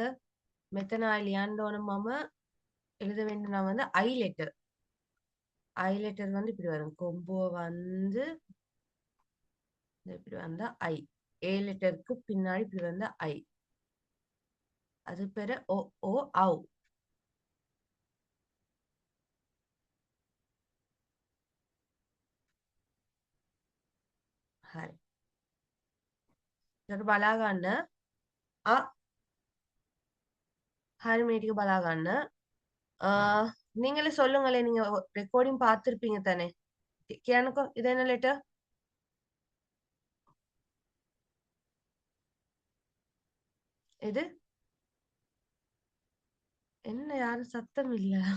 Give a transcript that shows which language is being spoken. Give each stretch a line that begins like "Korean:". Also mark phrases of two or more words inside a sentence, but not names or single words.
Sinhala: මෙතන ලියන්න ඕන මම
Tamil: எழுத வேண்டிய நான் வந்து ஐ லெட்டர். ஐ லெட்டர் வந்து இப்படி வரும். கொம்புவ வந்து இப்படி வந்தா ஐ. ஏ லெட்டருக்கு பின்னாடி இப்படி வந்தா ஐ. அது பேரு ஓ ஓ ஔ.
Sinhala: හරි. ඊට බලා ගන්න. අ හරි මේ ටික බලා ගන්න.
Tamil: நீங்களே சொல்லுங்களே, நீங்க ரெக்கார்டிங் பார்த்திருப்பீங்க தானே? කියන්නකෝ இது என்ன லெட்டர்? இது என்ன யாரும் சத்தம் இல்ல.